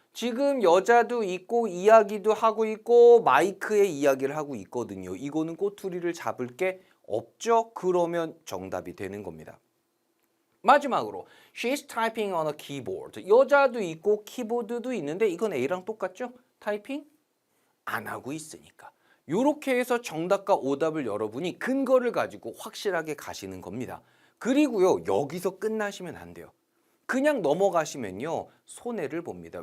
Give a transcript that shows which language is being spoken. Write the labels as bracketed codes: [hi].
[ko] 지금 여자도 있고 이야기도 하고 있고 마이크에 이야기를 하고 있거든요. 이거는 꼬투리를 잡을 게 없죠? 그러면 정답이 되는 겁니다. 마지막으로 [en] She's typing on a keyboard. [ko] 여자도 있고 키보드도 있는데 이건 A랑 똑같죠? 타이핑 안 하고 있으니까. 이렇게 해서 정답과 오답을 여러분이 근거를 가지고 확실하게 가시는 겁니다. 그리고요. 여기서 끝나시면 안 돼요. 그냥 넘어가시면요. 손해를 봅니다.